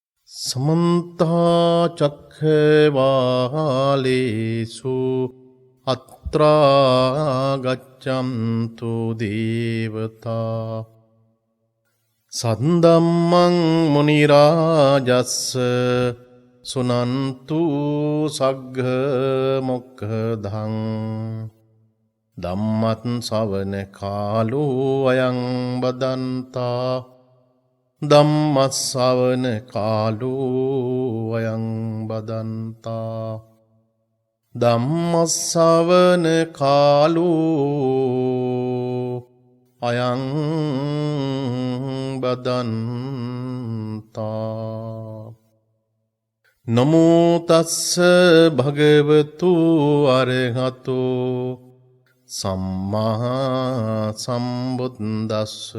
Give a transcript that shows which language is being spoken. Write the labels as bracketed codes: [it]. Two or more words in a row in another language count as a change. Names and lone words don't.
[pi] समन्ता चक्रवालेषु अत्रा गच्छन्तु देवता सद्धम्मं मुनिराजस्य सुनन्तु सग्गमुखदं ධම්මත් ශ්‍රවණ කාලෝ අයං බදන්තා ධම්මත් ශ්‍රවණ කාලෝ අයං බදන්තා ධම්මත් ශ්‍රවණ කාලෝ අයං බදන්තා නමෝ තස්ස භගවතු අරහතෝ සම්මා සම්බුද්දස්ස